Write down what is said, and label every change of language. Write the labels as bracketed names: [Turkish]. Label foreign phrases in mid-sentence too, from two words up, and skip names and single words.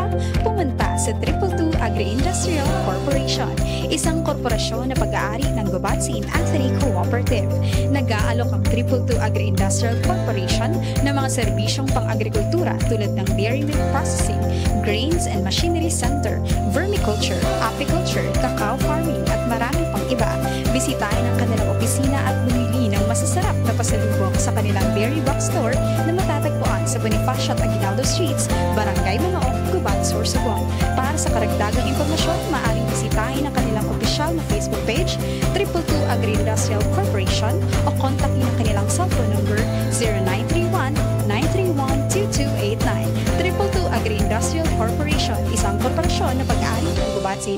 [Filipino] Pumunta sa 222 Agri-Industrial Corporation, isang korporasyon na pag-aari ng Gubat St. Anthony Cooperative. Nag-aalok ang 222 Agri-Industrial Corporation ng mga serbisyong pang-agrikultura tulad ng [English] dairy milk processing, grains and machinery center, [Filipino] vermiculture, apiculture, [English] cacao farming [Filipino] at marami pang iba. Bisitahin ang kanilang opisina at bumili ng masasarap na pasalubong sa kanilang Berry Box Store na matatagpuan sa Bonifacio at Aguinaldo Streets, Barangay Manaoc, Gubat, Sorsogon. Para sa karagdagang impormasyon, maaaring bisitahin ang kanilang opisyal na Facebook page, 222 Agri-Industrial Corporation, o kontakin ang kanilang [English] cellphone number [Filipino] 0931-931-2289. 222 Agri-Industrial Corporation, isang korporasyon na pag-aari ng Gubat St.